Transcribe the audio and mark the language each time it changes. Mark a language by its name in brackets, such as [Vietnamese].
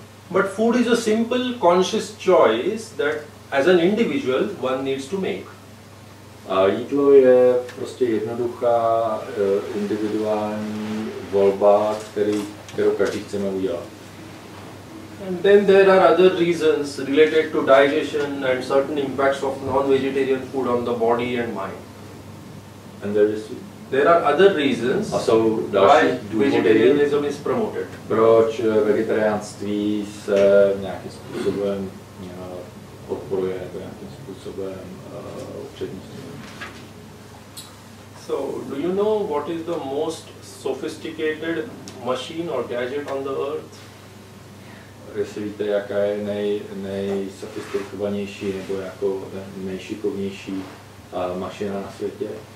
[English] But food is a simple conscious choice that as an individual one needs to make. [Czech] A jídlo je prostě jednoduchá individuální volba, kterou každý chceme udělat. [English] And then there are other reasons related to digestion and certain impacts of non-vegetarian food on the body and mind. And There are other reasons why vegetarianism is promoted. [Czech] Proč vegetariánství se nějakým způsobem podporuje nebo nějakým způsobem upřednostňuje. [English] So, do you know what is the most sophisticated machine or gadget on the earth? [Czech] Jestli víte, jaká je nejsofistikovanější nebo jako nejšikovnější mašina na světě?